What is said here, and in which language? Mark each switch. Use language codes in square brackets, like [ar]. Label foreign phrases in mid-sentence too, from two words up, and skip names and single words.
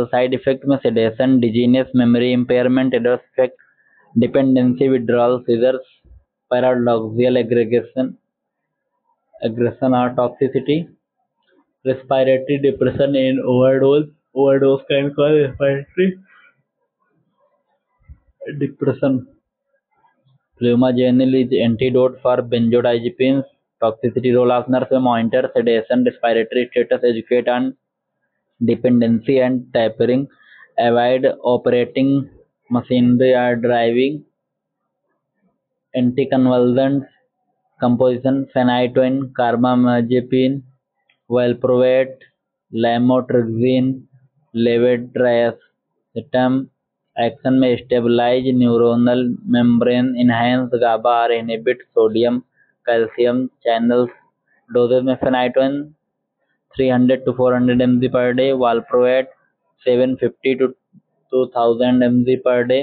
[en] side effect में sedation, dizziness, memory impairment, adverse effect, dependency, withdrawal, seizures, paradoxical aggression और toxicity. respiratory depression in overdose can cause respiratory depression. Flumazenil is antidote for benzodiazepines. Toxicity. Role of nurse में monitor sedation, respiratory status, educate on dependency and tapering, avoid operating machinery or driving. Anticonvulsants composition: phenytoin, carbamazepine, valproate, lamotrigine, levetiracetam. action में stabilize neuronal membrane, enhance GABA और inhibit sodium calcium channels. डोजेज में फेनाइटोइन 300 to 400 mg per day, वालप्रोएट 750 to 2000 mg per day.